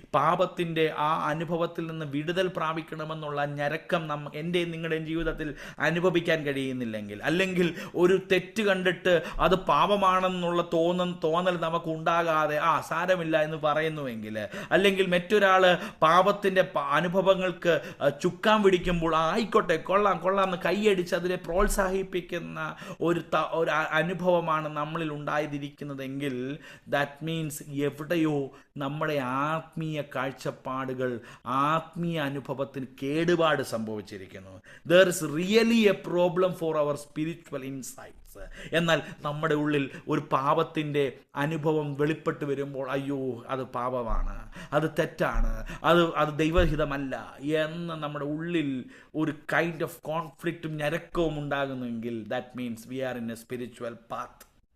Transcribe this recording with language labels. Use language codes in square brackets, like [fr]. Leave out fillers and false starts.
[ml] പാപത്തിൻ്റെ ആ അനുഭവത്തിൽ നിന്ന് വിടുതൽ പ്രാപിക്കണമെന്നുള്ള ഞരക്കം എൻ്റെയും നിങ്ങളുടെയും ജീവിതത്തിൽ അനുഭവിക്കാൻ കഴിയുന്നില്ലെങ്കിൽ, അല്ലെങ്കിൽ ഒരു തെറ്റ് കണ്ടിട്ട് അത് പാപമാണെന്നുള്ള തോന്നൽ നമുക്ക് ഉണ്ടാകാതെ സാരമില്ല എന്ന് പറയുന്നുവെങ്കിൽ, അല്ലെങ്കിൽ മറ്റൊരാൾ പാപത്തിൻ്റെ അനുഭവങ്ങൾക്ക് ചുക്കാൻ പിടിക്കുമ്പോൾ ആയിക്കോട്ടെ കൊള്ളാം എന്ന് കൈയടിച്ച് അതിനെ പ്രോത്സാഹിപ്പിക്കുന്ന ഒരു അനുഭവമാണ് നമ്മളിൽ ഉണ്ടായിരിക്കുന്നതെങ്കിൽ, [en] that means [ml] എവിടെയോ നമ്മുടെ ആത്മീയ കാഴ്ചപ്പാടുകൾ, ആത്മീയ അനുഭവത്തിന് കേടുപാട് സംഭവിച്ചിരിക്കുന്നു. [en] There is really a problem for our spiritual insights. [ml] എന്നാൽ നമ്മുടെ ഉള്ളിൽ ഒരു പാപത്തിൻ്റെ അനുഭവം വെളിപ്പെട്ട് വരുമ്പോൾ അയ്യോ അത് പാപമാണ്, അത് തെറ്റാണ്, അത് ദൈവഹിതമല്ല എന്ന് നമ്മുടെ ഉള്ളിൽ ഒരു [en] kind of കോൺഫ്ലിക്റ്റും [ml] ഞരക്കവും ഉണ്ടാകുന്നെങ്കിൽ, [en] That means we are in a spiritual path.